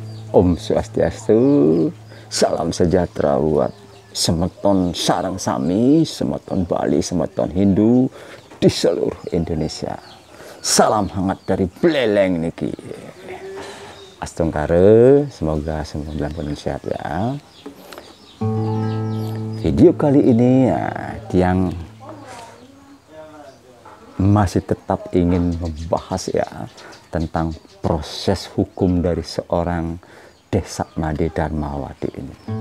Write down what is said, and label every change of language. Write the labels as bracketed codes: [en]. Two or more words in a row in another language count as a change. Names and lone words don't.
[id] Om Swastiastu, salam sejahtera buat [ban] semeton sarang sami, [id] semeton Bali, semeton Hindu di seluruh Indonesia. Salam hangat dari Beleleng niki. Astungkare, semoga semua dalam keadaan sehat ya. Video kali ini ya, yang masih tetap ingin membahas ya tentang proses hukum dari seorang Desak Made Darmawati ini.